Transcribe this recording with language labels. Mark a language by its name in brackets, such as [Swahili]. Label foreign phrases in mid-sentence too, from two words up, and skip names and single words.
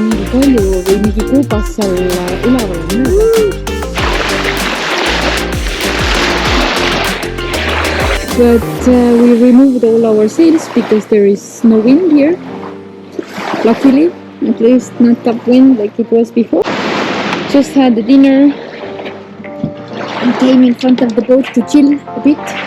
[Estonian] mingi kalju või mingi kuubas seal üleval on näha. [English] But we removed all our sails because there is no wind here. Luckily, at least not upwind like it was before. Just had the dinner and came in front of the boat to chill a bit.